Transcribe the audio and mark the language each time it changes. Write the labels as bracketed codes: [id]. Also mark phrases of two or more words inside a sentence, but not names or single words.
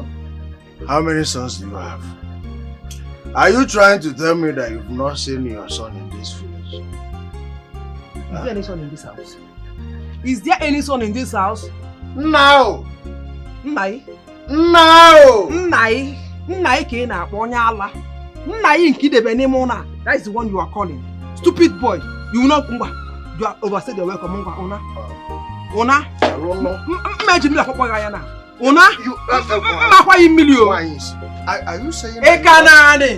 [en] How many sons do you have? Are you trying to tell me that you've not seen your son in this village? Is there any son in this house? Is there any son in this house? No! [ig] Nnai? [en] No! [ig] Nnai ka ị na-akpọ onye ala. Nnai nke idebe n'ime ụlọ. [en] That is the one you are calling. Stupid boy. You will not [ig] ngwa. [en] You are overstayed your welcome. Ngwa, Una. Una? Imagine me like Papa [ig] ya na. [en] Una? Are you saying that